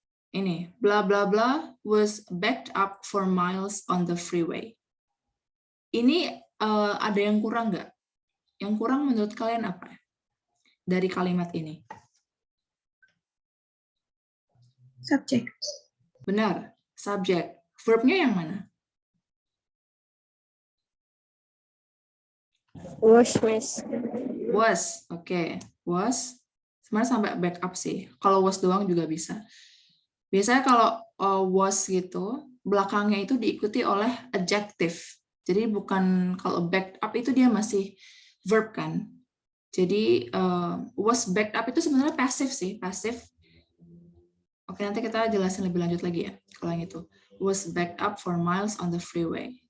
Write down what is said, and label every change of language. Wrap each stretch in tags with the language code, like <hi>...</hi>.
<en>Ini, blah blah blah was backed up for miles on the freeway.</en> <id>Ini ada yang kurang nggak? Yang kurang menurut kalian apa dari kalimat ini?</id> <en>Subject.</en> <id>Benar, subject. Verbnya yang mana?</id> <en>Was, Miss. Was, oke.</en> <id>Was, sebenarnya sampai backup sih. Kalau was doang juga bisa. Biasanya kalau was gitu, belakangnya itu diikuti oleh adjective. Jadi bukan kalau backed up itu dia masih verb kan. Jadi was backed up itu sebenarnya passive sih, passive. Oke, nanti kita jelasin lebih lanjut lagi ya kalau yang itu.</id> <en>Was backed up for miles on the freeway.</en>